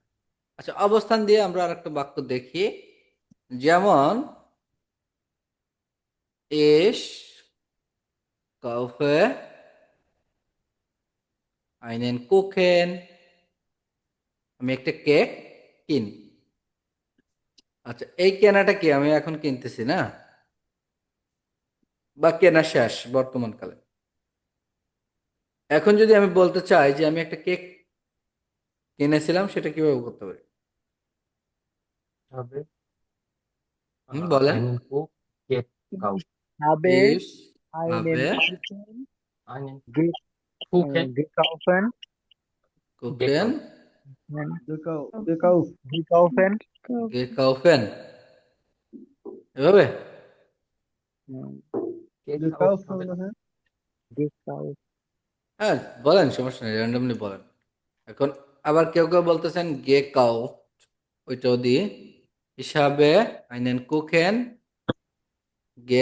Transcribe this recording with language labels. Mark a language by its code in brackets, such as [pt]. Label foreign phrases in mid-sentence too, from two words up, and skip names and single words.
[bn] আচ্ছা, অবস্থান দিয়ে আমরা আরেকটা বাক্য দেখি। যেমন, [de] Ich kaufe einen Kuchen, [bn] আমি একটা কেক কিনি। আচ্ছা, এই কেনাটা কি আমি এখন কিনতেছি না, বা কেনা শেষ বর্তমান কালে। এখন যদি আমি বলতে চাই যে আমি একটা কেক কিনেছিলাম, সেটা কিভাবে করতে পারি? [de] Habe [bn] বলেন। [de] einen Buch gekauft. habe ইস einen হবে Kuchen Einen ge Kuchen gekaufen. কুকেন gekauft. Gekaufen. ge kaufen, [bn] এভাবে। Gekauft হবে না? [de] Gekauft. [bn] হ্যাঁ, বলেন, সমস্যা নেই, র্যান্ডমলি বলেন। এখন আবার কেউ কেউ বলতেছেন [de] ge kau, [bn] ওইটাও দিয়ে হিসাবে [de] einen Kuchen ge